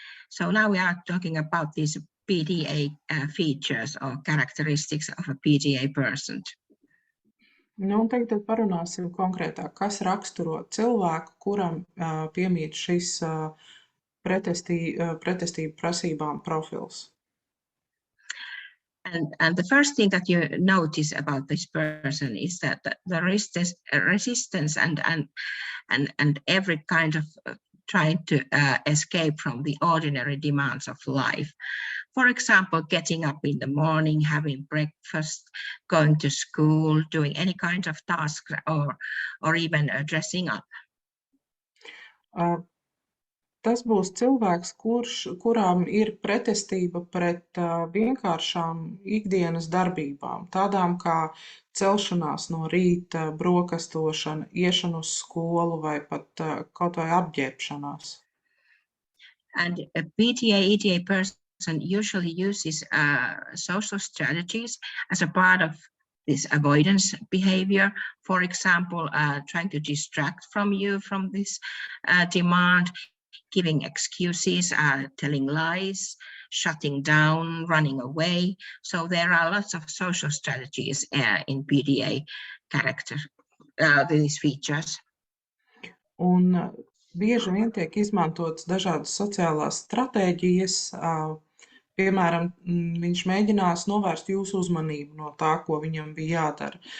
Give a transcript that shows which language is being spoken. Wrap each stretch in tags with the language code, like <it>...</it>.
<en>So now we are talking about these PDA features or characteristics of a PDA person.</en> <lv>Nu, un tagad parunāsim konkrētāk, kas raksturo cilvēku, kuram piemīt šis pretestību prasībām profils.</lv> <en>And the first thing that you notice about this person is that the resistance and every kind of trying to escape from the ordinary demands of life. For example, getting up in the morning, having breakfast, going to school, doing any kind of task, or even dressing up. Tas būs cilvēks, kurām ir pretestība pret vienkāršām ikdienas darbībām, tādām kā celšanās no rīta, brokastošana, iešana uz skolu vai pat kaut vai apģērbšanās. And a PDA-EDA person usually uses social strategies as a part of this avoidance behavior. For example, trying to distract from this demand, giving excuses, telling lies, shutting down, running away. So there are lots of social strategies in PDA character, these features.</en> <lv>Un bieži vien tiek izmantotas dažādas sociālās stratēģijas. Piemēram, viņš mēģinās novērst jūsu uzmanību no tā, ko viņam bija jādara.</lv>